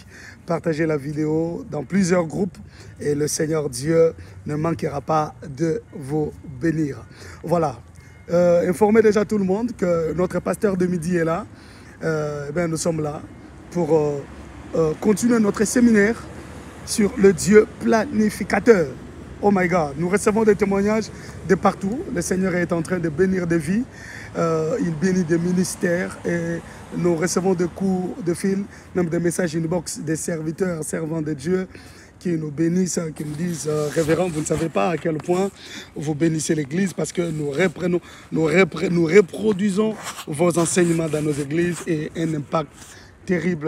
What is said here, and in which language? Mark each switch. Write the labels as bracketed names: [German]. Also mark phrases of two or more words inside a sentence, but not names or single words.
[French] Partagez la vidéo dans plusieurs groupes et le Seigneur Dieu ne manquera pas de vous bénir. Voilà, informez déjà tout le monde que notre pasteur de midi est là. Nous sommes là pour continuer notre séminaire sur le Dieu planificateur. [English] Oh my God, [French] nous recevons des témoignages de partout. Le Seigneur est en train de bénir des vies. Il bénit des ministères et nous recevons des coups de fil, même des messages inbox des serviteurs, servants de Dieu qui nous bénissent, qui nous disent révérend, vous ne savez pas à quel point vous bénissez l'Église parce que nous reproduisons vos enseignements dans nos églises et un impact terrible.